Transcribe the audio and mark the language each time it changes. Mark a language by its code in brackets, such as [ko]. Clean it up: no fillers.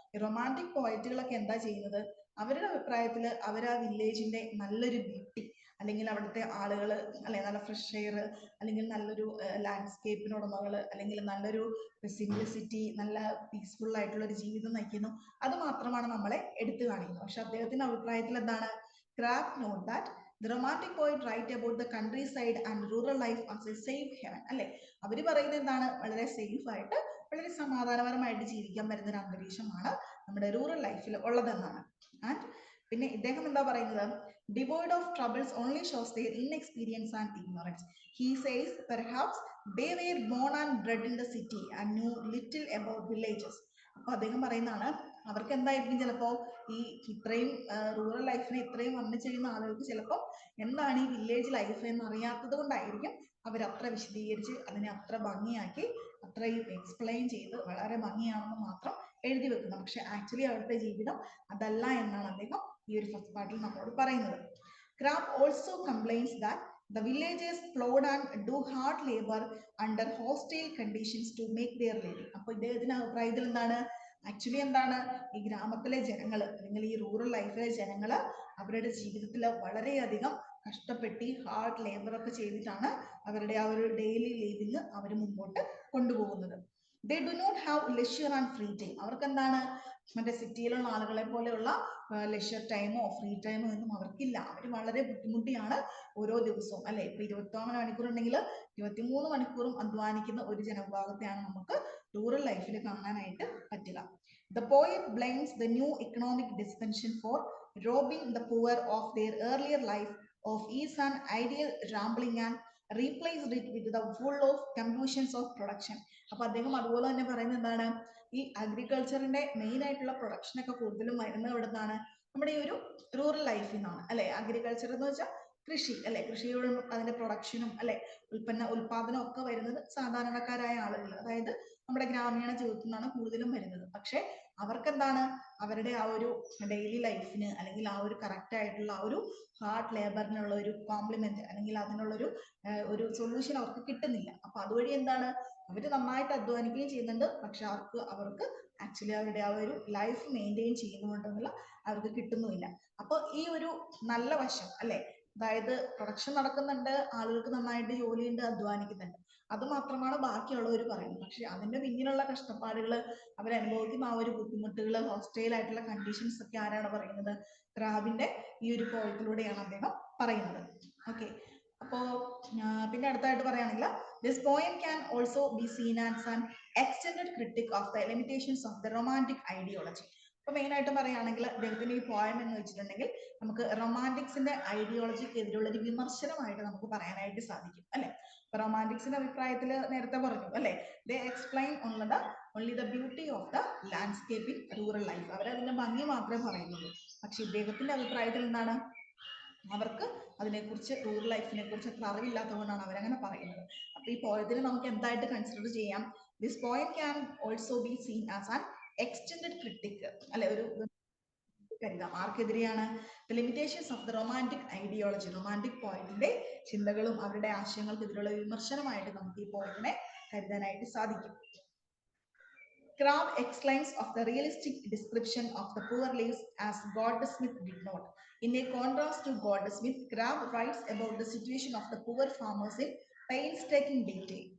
[ml] Romantic പോയറ്റുകളൊക്കെ എന്താ ചെയ്യുന്നത്? അവരുടെ അഭിപ്രായത്തിൽ അവർ ആ വില്ലേജിന്റെ നല്ലൊരു ബ്യൂട്ടി അല്ലെങ്കിൽ അവിടുത്തെ ആളുകൾ അല്ലെ നല്ല ഫ്രഷ് എയർ, അല്ലെങ്കിൽ നല്ലൊരു ലാൻഡ്സ്കേപ്പിന് ഉടമകൾ, അല്ലെങ്കിൽ നല്ലൊരു സിംപ്ലിസിറ്റി, നല്ല പീസ്ഫുൾ ആയിട്ടുള്ള ഒരു ജീവിതം നയിക്കുന്നു, അത് മാത്രമാണ് നമ്മളെ എടുത്തു കാണിക്കുന്നത്. പക്ഷെ അദ്ദേഹത്തിന്റെ അഭിപ്രായത്തിൽ എന്താണ്, [en] Crabbe note that the romantic poet write about the countryside and rural life as a safe haven. [ml] അല്ലെ, അവര് പറയുന്നത് എന്താണ്, വളരെ സേഫ് ആയിട്ട് വളരെ സമാധാനപരമായിട്ട് ജീവിക്കാൻ പറ്റുന്ന ഒരു അന്തരീക്ഷമാണ് നമ്മുടെ റൂറൽ ലൈഫിൽ ഉള്ളതെന്നാണ്. [en] and [ml] പിന്നെ ഇദ്ദേഹം എന്താ പറയുന്നത്, [en] devoid of troubles only shows their inexperience and ignorance. He says perhaps they were born and bred in the city and knew little about villages. [ml] അപ്പൊ അദ്ദേഹം പറയുന്നതാണ്, അവർക്ക് എന്തായിരിക്കും ചിലപ്പോൾ ഈ ഇത്രയും റൂറൽ ലൈഫിനെ ഇത്രയും വന്നു ചെയ്യുന്ന ആളുകൾക്ക് ചിലപ്പോൾ എന്താണ് ഈ വില്ലേജ് ലൈഫ് എന്ന് അറിയാത്തത് കൊണ്ടായിരിക്കും അവരത്ര വിശദീകരിച്ച് അതിനെ അത്ര ഭംഗിയാക്കി അത്രയും എക്സ്പ്ലെയിൻ ചെയ്ത് വളരെ ഭംഗിയാണെന്ന് മാത്രം എഴുതി വെക്കുന്നത്. പക്ഷെ ആക്ച്വലി അവിടുത്തെ ജീവിതം അതല്ല എന്നാണ് അദ്ദേഹം ഈ ഒരു ഫസ്റ്റ് പാർട്ടിൽ നമ്മളോട് പറയുന്നത്. [en] Crabbe also complains that the villagers plowed and do hard labor under hostile conditions to make their living. [ml] അപ്പോൾ ഇദ്ദേഹത്തിന്റെ അഭിപ്രായത്തിൽ എന്താണ്, ആക്ച്വലി എന്താണ്, ഈ ഗ്രാമത്തിലെ ജനങ്ങൾ അല്ലെങ്കിൽ ഈ റൂറൽ ലൈഫിലെ ജനങ്ങൾ അവരുടെ ജീവിതത്തിൽ വളരെയധികം കഷ്ടപ്പെട്ട് ഹാർഡ് ലേബർ ഒക്കെ ചെയ്തിട്ടാണ് അവരുടെ ആ ഒരു ഡെയിലി ലിവിങ് അവർ മുമ്പോട്ട് കൊണ്ടുപോകുന്നത്. [en] they do not have leisure and free time. [ml] അവർക്ക് എന്താണ്, മറ്റേ സിറ്റിയിലുള്ള ആളുകളെ പോലെയുള്ള ലെഷർ ടൈമോ ഫ്രീ ടൈമോ ഒന്നും അവർക്കില്ല. അവർ വളരെ ബുദ്ധിമുട്ടിയാണ് ഓരോ ദിവസവും, അല്ലെ, ഇപ്പൊ 24 മണിക്കൂർ ഉണ്ടെങ്കിൽ 23 മണിക്കൂറും അധ്വാനിക്കുന്ന ഒരു ജനവിഭാഗത്തെയാണ് നമുക്ക് റൂറൽ ലൈഫിൽ കാണാനായിട്ട് പറ്റുക. [en] The poet blames the new economic dispensation for robbing the poor of their earlier life of ease and ideal rambling and replaced it with the full of compulsions of production. [ml] അപ്പൊ അദ്ദേഹം അതുപോലെ തന്നെ പറയുന്നത് എന്താണ്, ഈ അഗ്രികൾച്ചറിന്റെ മെയിൻ ആയിട്ടുള്ള production ഒക്കെ കൂടുതലും വരുന്നത് എവിടെ നിന്നാണ്, നമ്മുടെ ഈ ഒരു റൂറൽ ലൈഫിൽ നിന്നാണ്, അല്ലെ. അഗ്രികൾച്ചർ എന്ന് വെച്ചാൽ കൃഷി, അല്ലെ, കൃഷിയോടും അതിന്റെ പ്രൊഡക്ഷനും അല്ലെ ഉൽപാദനം ഒക്കെ വരുന്നത് സാധാരണക്കാരായ ആളുകൾ, അതായത് നമ്മുടെ ഗ്രാമീണ ജീവിതത്തിൽ നിന്നാണ് കൂടുതലും വരുന്നത്. പക്ഷെ അവർക്ക് എന്താണ്, അവരുടെ ആ ഒരു ഡെയിലി ലൈഫിന് അല്ലെങ്കിൽ ആ ഒരു കറക്റ്റ് ആയിട്ടുള്ള ആ ഒരു ഹാർഡ് ലേബറിനുള്ള ഒരു കോംപ്ലിമെന്റ് അല്ലെങ്കിൽ അതിനുള്ളൊരു ഒരു സൊല്യൂഷൻ അവർക്ക് കിട്ടുന്നില്ല. അപ്പൊ അതുവഴി എന്താണ്, അവർ നന്നായിട്ട് അധ്വാനിക്കുകയും ചെയ്യുന്നുണ്ട്, പക്ഷെ അവർക്ക് ആക്ച്വലി അവരുടെ ആ ഒരു ലൈഫ് മെയിൻറ്റെയിൻ ചെയ്യുന്നുണ്ടെന്നുള്ള അവർക്ക് കിട്ടുന്നുമില്ല. അപ്പൊ ഈ ഒരു നല്ല വശം, അല്ലെ, അതായത് പ്രൊഡക്ഷൻ നടക്കുന്നുണ്ട്, ആളുകൾക്ക് നന്നായിട്ട് ജോലിയുണ്ട്, അധ്വാനിക്കുന്നുണ്ട്, അത് മാത്രമാണ് ബാക്കിയുള്ളവർ പറയുന്നത്. പക്ഷെ അതിന്റെ പിന്നിലുള്ള കഷ്ടപ്പാടുകൾ, അവരനുഭവിക്കുന്ന ആ ഒരു ബുദ്ധിമുട്ടുകൾ, ഹോസ്റ്റൈൽ ആയിട്ടുള്ള കണ്ടീഷൻസ് ഒക്കെ ആരാണ് പറയുന്നത്, ക്രാബിന്റെ ഈ ഒരു പോയത്തിലൂടെയാണ് അദ്ദേഹം പറയുന്നത്. ഓക്കെ, അപ്പോ പിന്നെ അടുത്തായിട്ട് പറയുകയാണെങ്കിൽ [en] this poem can also be seen as an extended critic of the limitations of the romantic ideology. [ml] അപ്പൊ മെയിൻ ആയിട്ട് പറയുകയാണെങ്കിൽ അദ്ദേഹത്തിന്റെ ഈ പോയം എന്ന് വെച്ചിട്ടുണ്ടെങ്കിൽ നമുക്ക് റൊമാൻറ്റിക്സിന്റെ ഐഡിയോളജിക്ക് എതിരുള്ള ഒരു വിമർശനമായിട്ട് നമുക്ക് പറയാനായിട്ട് സാധിക്കും, അല്ലെ. റൊമാൻറ്റിക്സിന്റെ അഭിപ്രായത്തിൽ നേരത്തെ പറഞ്ഞു, അല്ലെ, [en] they explain only the beauty of the landscape in rural life. [ml] അവരതിന്റെ ഭംഗി മാത്രമേ പറയുന്നുള്ളൂ. പക്ഷെ ഇദ്ദേഹത്തിന്റെ അഭിപ്രായത്തിൽ എന്താണ്, അവർക്ക് അതിനെക്കുറിച്ച് റൂറൽ ലൈഫിനെ കുറിച്ച് അത്ര അറിവില്ലാത്തതുകൊണ്ടാണ് അവരങ്ങനെ പറയുന്നത്. അപ്പൊ ഈ പോയത്തിനെ നമുക്ക് എന്തായിട്ട് കൺസിഡർ ചെയ്യാം, [en] this poem can also be seen as an extended critique, [ml] അല്ലെ, ഒരു കരുതാം. ആർക്കെതിരെയാണ്, [en] the limitations of the romantic ideology, [ml] romantic പോയിന്റിന്റെ ചിന്തകളും അവരുടെ ആശയങ്ങൾക്കെതിരെയുള്ള വിമർശനമായിട്ട് നമുക്ക് ഈ പോയിന്റിനെ കരുതാനായിട്ട് സാധിക്കും. [en] Crabbe exclaims of the realistic description of the poor lives as Goldsmith did not. In a contrast to Goldsmith, Crabbe writes about the situation of the poor farmers in painstaking detail.